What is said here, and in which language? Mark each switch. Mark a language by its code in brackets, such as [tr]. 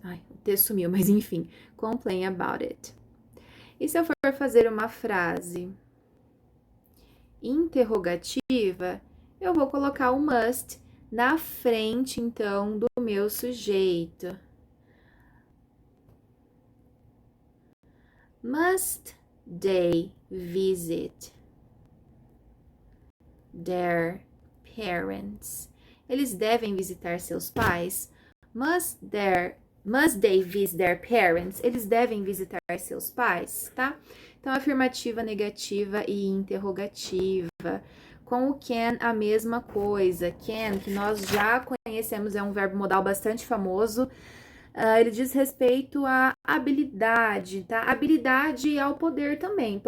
[pt] Ai, o T sumiu, mas enfim. [en] Complain about it. [pt] E se eu for fazer uma frase interrogativa, eu vou colocar o must na frente, então, do meu sujeito. [en] Must they visit their parents? [pt] Eles devem visitar seus pais? [en] Must they visit their parents? [pt] Eles devem visitar seus pais, tá? Então, afirmativa, negativa e interrogativa. Com o can, a mesma coisa. Can, que nós já conhecemos, é um verbo modal bastante famoso. Ele diz respeito à habilidade, tá? Habilidade ao poder também.